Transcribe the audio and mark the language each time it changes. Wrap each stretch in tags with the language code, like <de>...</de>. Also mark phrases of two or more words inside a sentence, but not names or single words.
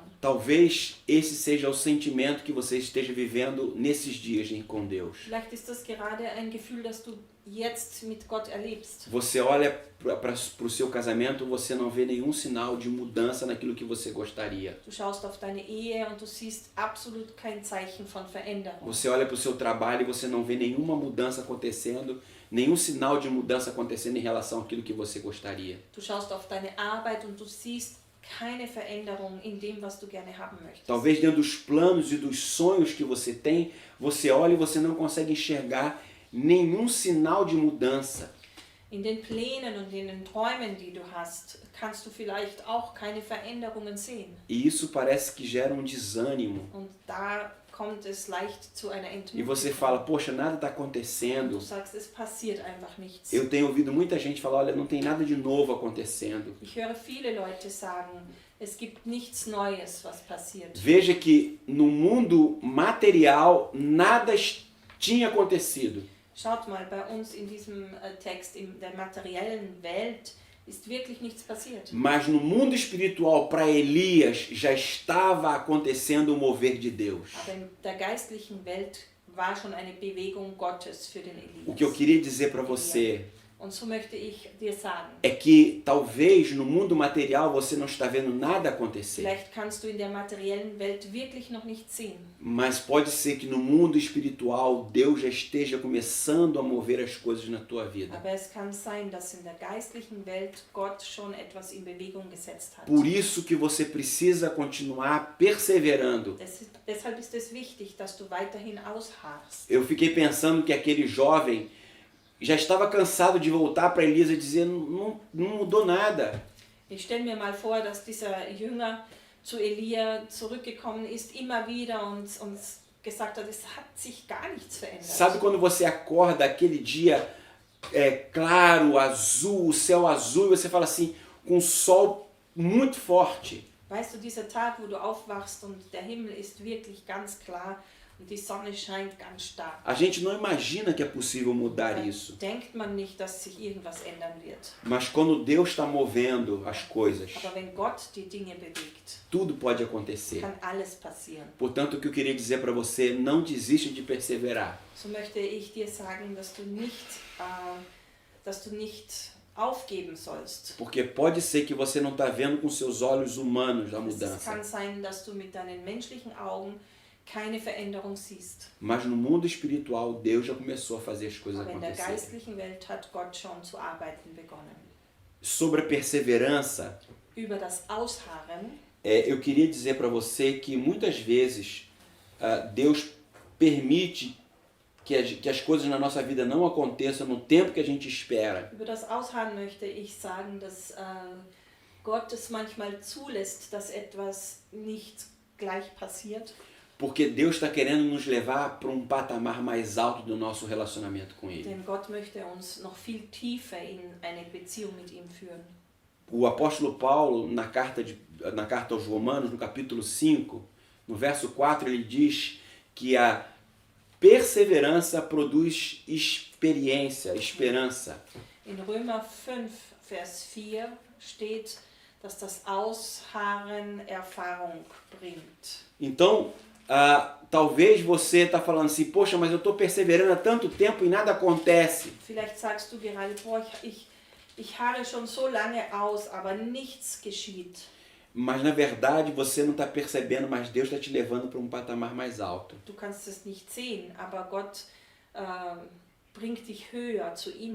<pt>Talvez esse seja o sentimento que você esteja vivendo nesses dias com Deus.</pt> <de>Vielleicht ist das gerade ein Gefühl, das du jetzt mit Gott erlebst.</de> <pt>Você olha para o seu casamento, você não vê nenhum sinal de mudança naquilo que você gostaria.</pt> <de>Du schaust auf deine Ehe und du siehst absolut kein Zeichen von Veränderung.</de> <pt>Você olha para o seu trabalho e você não vê nenhuma mudança acontecendo, nenhum sinal de mudança acontecendo em relação àquilo que você gostaria.</pt> <de>Du schaust auf deine Arbeit und du siehst keine Veränderung in dem, was du gerne haben möchtest.</de> <pt>Talvez dentro dos planos e dos sonhos que você tem, você olha e você não consegue enxergar nenhum sinal de mudança.</pt> <de>In den Plänen und in den Träumen, die du hast, kannst du vielleicht auch keine Veränderungen sehen.</de> <pt>E isso parece que gera um desânimo.</pt> <de>Und da kommt es leicht zu einer</de> <pt>E</pt> <de>Entmutigung.</de> <pt>você fala, poxa, nada está</pt> <de>Du</de> <pt>acontecendo.</pt> <de>sagst, es passiert einfach nichts.</de> <pt>Eu tenho ouvido muita gente falar, olha, não tem nada de novo acontecendo.</pt> <de>Ich höre viele Leute sagen, es gibt nichts Neues, was passiert.</de> <pt>Veja que no mundo material nada tinha acontecido.</pt> <de>Schaut mal, bei uns in diesem Text, in der materiellen Welt, ist wirklich nichts passiert.</de> <pt>Mas no mundo espiritual, para Elias, já estava acontecendo o mover de Deus.</pt> <de>Aber in der geistlichen Welt war schon eine Bewegung Gottes für den</de> <pt>O que eu</pt> <de>Elias.</de> <pt>queria dizer para você</pt> <de>Und so möchte ich dir sagen,</de> <pt>é que talvez no mundo material você não está vendo nada acontecer.</pt> <de>vielleicht kannst du in der materiellen Welt wirklich noch nicht sehen.</de> <pt>Mas pode ser que no mundo espiritual Deus já esteja começando a mover as coisas na tua vida.</pt> <de>Aber es kann sein, dass in der geistlichen Welt Gott schon etwas in Bewegung gesetzt hat.</de> <pt>Por isso que você precisa continuar perseverando.</pt> <de>Deshalb ist es wichtig, dass du weiterhin ausharrst.</de> <pt>Eu fiquei pensando que aquele jovem já estava cansado de voltar para Elias e dizer, não mudou nada.</pt> <de>Ich stelle mir mal vor, dass dieser Jünger zu Elia zurückgekommen ist, immer wieder und gesagt hat, es hat sich gar nichts verändert.</de> <pt>Sabe quando você acorda aquele dia claro, azul, o céu azul, e você fala assim, com um sol muito forte.</pt> <de>Weißt du, dieser Tag, wo du aufwachst und der Himmel ist wirklich ganz klar und die Sonne scheint ganz stark.</de> <pt>A gente não imagina que é possível mudar</pt> <de>Dann</de> <pt>isso.</pt> <de>denkt man nicht, dass sich irgendwas ändern wird.</de> <pt>Mas quando Deus está movendo as coisas,</pt> <de>Aber wenn Gott die Dinge bewegt,</de> <pt>tudo pode acontecer.</pt> <de>kann alles passieren.</de> <pt>Portanto, o que eu queria dizer para você, não desiste de perseverar.</pt> <de>So möchte ich dir sagen, dass du nicht aufgeben sollst.</de> <pt>Porque pode ser que você não está vendo com seus olhos humanos a</pt> <de>Es</de> <pt>mudança.</pt> <de>kann sein, dass du mit deinen menschlichen Augen keine Veränderung siehst.</de> <pt>Mas no mundo espiritual, Deus já começou a fazer as coisas</pt> <de>Aber in der</de> <pt>acontecerem.</pt> <de>geistlichen Welt hat Gott schon zu arbeiten begonnen.</de> <pt>Sobre a perseverança,</pt> <de>Über das Ausharren</de> <pt>eu queria dizer para você que muitas vezes Deus permite que as coisas na nossa vida não aconteçam no tempo que a gente espera.</pt> <de>Über das Ausharren möchte ich sagen, dass Gott es manchmal zulässt, dass etwas nicht gleich passiert.</de> <pt>Porque Deus está querendo nos levar para um patamar mais alto do nosso relacionamento com Ele.</pt> <de>Denn Gott möchte uns noch viel tiefer in eine Beziehung mit ihm führen.</de> <pt>O apóstolo Paulo, na carta aos Romanos, no capítulo 5, no verso 4, ele diz que a perseverança produz esperança.</pt> <de>In Römer 5, Vers 4 steht, dass das Ausharren Erfahrung bringt.</de> <pt>Então, talvez você está falando assim, poxa, mas eu estou perseverando há tanto tempo e nada acontece.</pt> <de>Vielleicht sagst du gerade, boah, ich harre schon so lange aus, aber nichts geschieht.</de> <pt>Mas na verdade você não está percebendo, mas Deus está te levando para um patamar mais alto.</pt> <de>Du kannst es nicht sehen, aber Gott bringt dich höher zu ihm.</de>